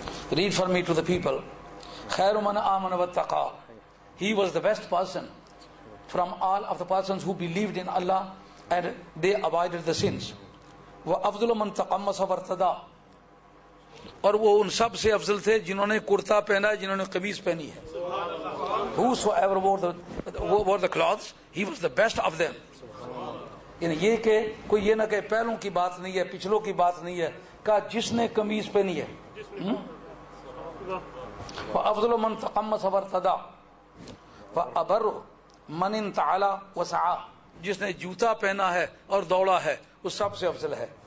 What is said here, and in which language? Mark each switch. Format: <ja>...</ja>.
<en>Read for me to the people.</en> <ar>خیر من آمن واتقى.</ar> <en>He was the best person from all of the persons who believed in Allah and they avoided the sins.</en> <ar>وَأَفْضُلُ مَنْ تَقَمَّصَ وَارْتَدَى،</ar> <ur>اور وہ ان سب سے افضل تھے جنہوں نے کرتا پہنا ہے، جنہوں نے قمیص پہنی ہے.</ur> <en>Whosoever wore the clothes, he was the best of them.</en> <ur>یعنی یہ کہ کوئی یہ نہ کہ پہلوں کی بات نہیں ہے، پچھلوں کی بات نہیں ہے، کہا جس نے قمیص پہنی ہے.</ur> <ar>وَأَفْضُلُ مَنْ تَقَمَّصَ وَارْتَدَى وَأَبَرُّ مَنْ انْتَعَلَى وَسَعَى،</ar> <ur>جس نے جوتا پہنا ہے اور دوڑا ہے وہ سب سے افضل ہے.</ur>